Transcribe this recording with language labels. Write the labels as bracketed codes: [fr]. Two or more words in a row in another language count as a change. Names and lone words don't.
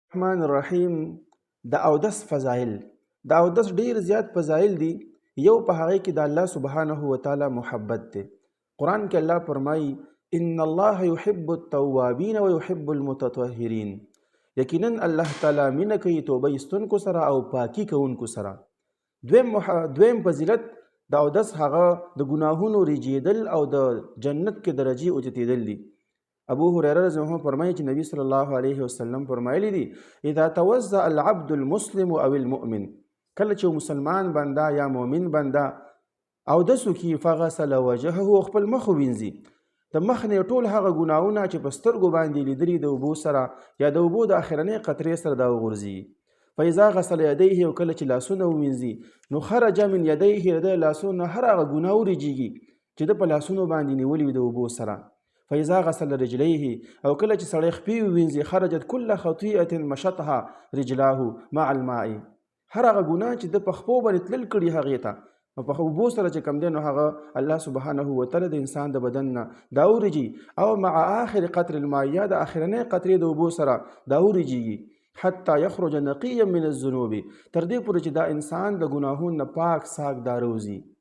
[ar] الرحمن الرحیم [ps] د اودس فضایل د اودس ډیر زیات فضایل دي. یو په هغه کې د الله [ar] سبحانه و تعالی [ps] محبت دی. قرآن کې الله فرمایي [ar] ان الله يحب التوابین و يحب المتطهرین. [ps] یقینا الله تعالی مینه کوي توبه ایستونکو سره او پاکي کوونکو سره. دویم فضیلت د اودس هغه د ګناهونو ریجیدل او د جنت کې درجې اوچتېدل دي. ابو هريره [ar] رضی الله عنه [ps] فرمایي چې نبی [ar] صلی الله علیه وسلم [ps] فرمایلی دي [ar] اذا توضأ العبد المسلم او المؤمن، [ps] کله چې مسلمان بنده یا مؤمن بنده اودس وکړي [ar] فغسل وجهه، [ps] خپل مخ ووینځي، د مخ نه ټول هغه ګناهونه چې په سترګو باندې لیدلي د اوبو سره یا د اوبو د اخرنۍ قطرې سره دا وغورځي. [ar] فاذا غسل يديه، [ps] او کله چې لاسونه ووینځي نو [ar] خرج من يديه، [ps] د لاسونو هر هغه ګناه ورجیږي چې د په لاسونو باندې نیولي وي د اوبو سره. [ar] فاذا غسل رجليه، [ps] او کله چې سړی خپې ووینځي [ar] خرجت كل خطيئه مشطها رجلاه مع الماء، [ps] هر هغه ګناه چې د په خپو باندې تلل کړي هغې ته په اوبو سره چې کوم دی نو هغه الله [ar] سبحانه وتعالی [ps] د انسان د بدن نه دا ورجي، او [ar] مع آخر قطر الماء، [ps] یا د اخرنۍ قطرې د اوبو سره دا ورجیږي، [ar] حتی یخرج نقیا من الذنوب، [ps] تر دې پورې چې دا انسان د ګناهونو نه پاک ساک دا روزي.